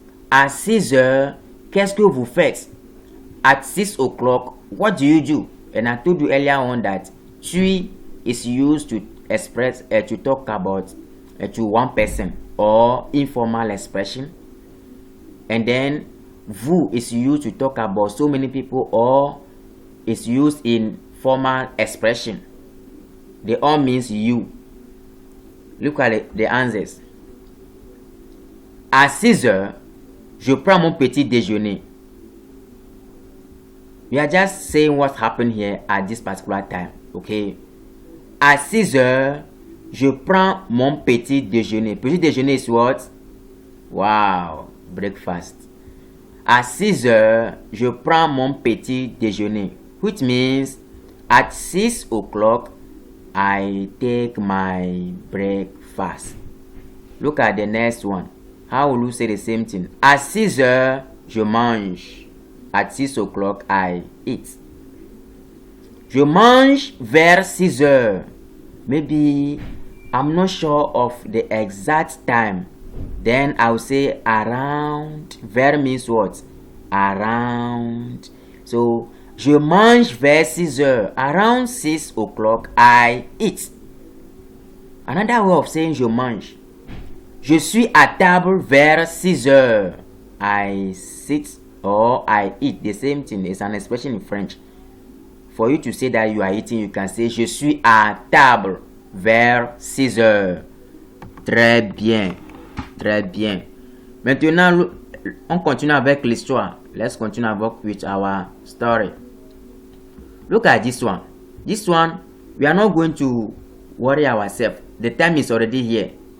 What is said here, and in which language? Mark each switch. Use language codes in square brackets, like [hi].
[fr] À 6h, qu'est-ce que vous faites? [en] At 6 o'clock, what do you do? And I told you earlier on that tu is used to express, to talk about to one person or informal expression. And then vous is used to talk about so many people or is used in formal expression. They all means you. Look at the answers. [fr] À 6h, je prends mon petit déjeuner. [en] We are just saying what happened here at this particular time. Okay. [fr] À 6h, je prends mon petit déjeuner. [en] Petit déjeuner is what? Wow. Breakfast. [fr] À 6h, je prends mon petit déjeuner. [en] Which means at 6 o'clock, I take my breakfast. Look at the next one. How will you say the same thing? [fr] À 6h, je mange. [en] At 6 o'clock, I eat. [fr] Je mange vers 6h. [en] Maybe I'm not sure of the exact time. Then I'll say around. Vers means what? Around. So, [fr] je mange vers 6h. [en] Around 6 o'clock, I eat. Another way of saying [fr] je mange. Je suis à table vers 6h. [en] I sit or I eat. The same thing. It's an expression in French. For you to say that you are eating, you can say [fr] je suis à table vers 6h. Très bien. [en] Très bien. [fr] Maintenant, on continue avec l'histoire. [en] Let's continue with our story. Look at this one. This one, we are not going to worry ourselves. The time is already here.